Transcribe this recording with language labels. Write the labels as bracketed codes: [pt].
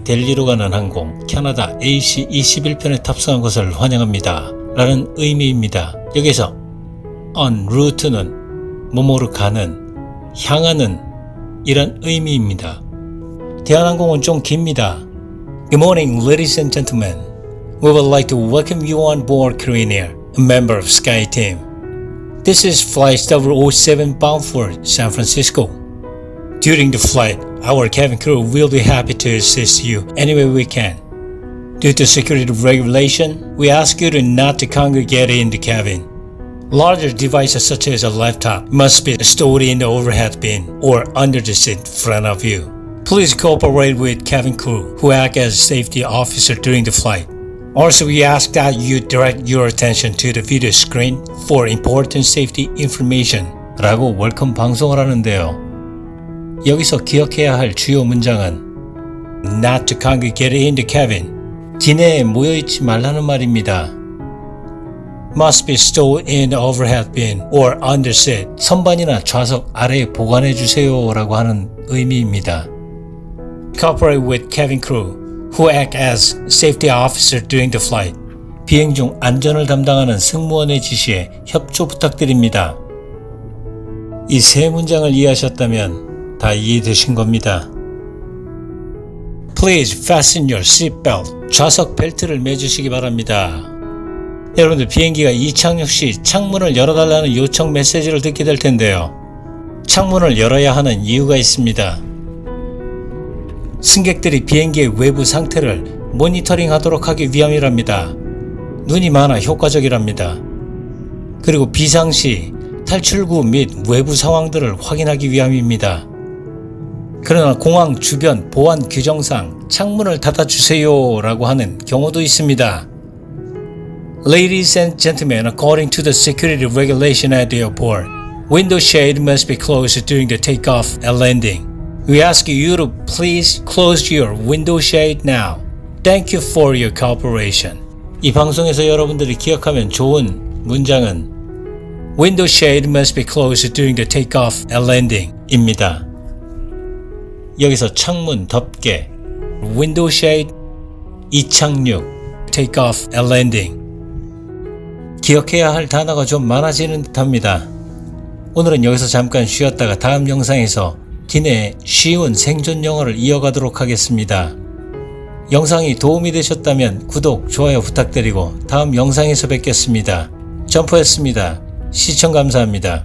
[ko] 델리로 가는 항공 캐나다 AC21편에 탑승한 것을 환영합니다. 라는 의미입니다. 여기서 en route는 뭐뭐로 가는, 향하는 이런 의미입니다. 대한항공은 좀 깁니다. [en] Good morning, ladies and gentlemen. We would like to welcome you on board Korean Air, a member of SkyTeam. This is Flight 007 bound for San Francisco. During the flight, our cabin crew will be happy to assist you any way we can. Due to security regulation, we ask you not to congregate in the cabin. Larger devices such as a laptop must be stored in the overhead bin or under the seat in front of you. Please cooperate with cabin crew who act as safety officer during the flight. Also, we ask that you direct your attention to the video screen for important safety information. [ko] 라고 웰컴 방송을 하는데요. 여기서 기억해야 할 주요 문장은 [en] Not to congregate in the cabin. [ko] 기내에 모여있지 말라는 말입니다. [en] Must be stored in the overhead bin or under seat. [ko] 선반이나 좌석 아래에 보관해주세요 라고 하는 의미입니다. [en] Cooperate with cabin crew who act as safety officer during the flight. [ko] 비행 중 안전을 담당하는 승무원의 지시에 협조 부탁드립니다. 이 세 문장을 이해하셨다면 다 이해되신 겁니다. [en] Please fasten your seatbelt. [ko] 좌석 벨트를 매주시기 바랍니다. 여러분들 비행기가 이착륙 시 창문을 열어달라는 요청 메시지를 듣게 될 텐데요. 창문을 열어야 하는 이유가 있습니다. 승객들이 비행기의 외부 상태를 모니터링하도록 하기 위함이랍니다. 눈이 많아 효과적이랍니다. 그리고 비상시 탈출구 및 외부 상황들을 확인하기 위함입니다. 그러나 공항 주변 보안 규정상 창문을 닫아주세요 라고 하는 경우도 있습니다. [en] Ladies and gentlemen, according to the security regulation at the airport, window shade must be closed during the takeoff and landing. We ask you to please close your window shade now. Thank you for your cooperation. [ko] 이 방송에서 여러분들이 기억하면 좋은 문장은 [en] Window shade must be closed during the takeoff and landing [ko] 입니다. 여기서 창문 덮개, window shade, 이착륙, takeoff and landing. 기억해야 할 단어가 좀 많아지는 듯합니다. 오늘은 여기서 잠깐 쉬었다가 다음 영상에서 기내의 쉬운 생존 영어를 이어가도록 하겠습니다. 영상이 도움이 되셨다면 구독, 좋아요 부탁드리고 다음 영상에서 뵙겠습니다. 점프했습니다. 시청 감사합니다.